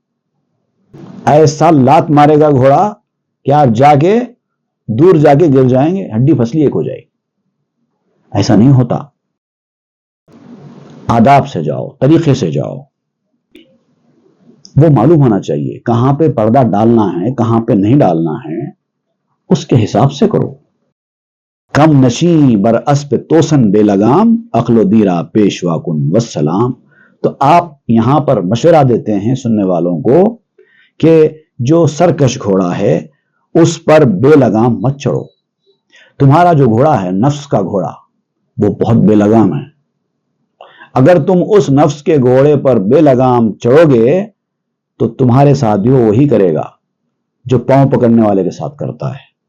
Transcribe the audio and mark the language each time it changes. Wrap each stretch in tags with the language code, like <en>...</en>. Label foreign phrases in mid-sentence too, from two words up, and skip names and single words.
<ur>ایسا لات مارے گا گھوڑا کہ آپ جا کے دور جا کے گر جائیں گے، ہڈی پسلی ایک ہو جائے گی. ایسا نہیں ہوتا. آداب سے جاؤ، طریقے سے جاؤ. وہ معلوم ہونا چاہیے کہاں پہ پردہ ڈالنا ہے، کہاں پہ نہیں ڈالنا ہے، اس کے حساب سے کرو.</ur> <fa>کم نشی بر اسب توسن بے لگام عقل و دیرا پیشوا کن والسلام.</fa> <ur>تو آپ یہاں پر مشورہ دیتے ہیں سننے والوں کو کہ جو سرکش گھوڑا ہے اس پر بے لگام مت چڑھو. تمہارا جو گھوڑا ہے نفس کا گھوڑا وہ بہت بے لگام ہے. اگر تم اس نفس کے گھوڑے پر بے لگام چڑھو گے تو تمہارے ساتھ بھی وہ وہی کرے گا جو پاؤں پکڑنے والے کے ساتھ کرتا ہے.</ur>